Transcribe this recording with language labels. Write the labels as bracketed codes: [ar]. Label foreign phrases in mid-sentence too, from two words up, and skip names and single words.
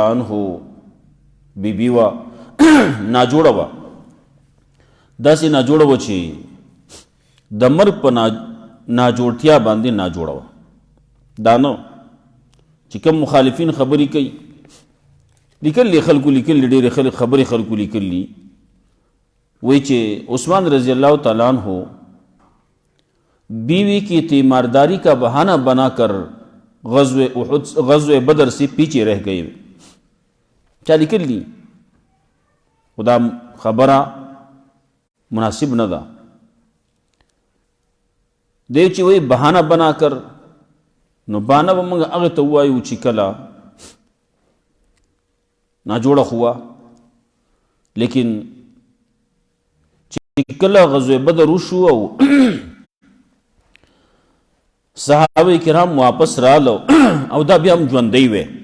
[ps] عنہ بیبي وه ناجوړه وه داسې ناجوړه وه چې د مرګ په ناجوړتیا باندې ناجوړه وه دا نه چې کوم مخالفین خبرې کوي لیکلي خلکو لیکلي ډېرې خبرې خلکو لیکلي وایي چې عثمان رضی الله تعالی عنہ [ur] بیوی کی تیمارداری کا بہانہ بنا کر غزوہ بدر سے پیچھے رہ گئے. [ps] چا لیکلي خدا خبره مناسب نه ده دی چې وایي [ur] بهانه بنا کر [ps] نو بهانه به موږ هغې ته ووایو چې کله ناجوړه خو وه لیکن چې کله غزوه بدر وشو او صحابه کرام واپس رالو او دا بیا هم ژوندی وی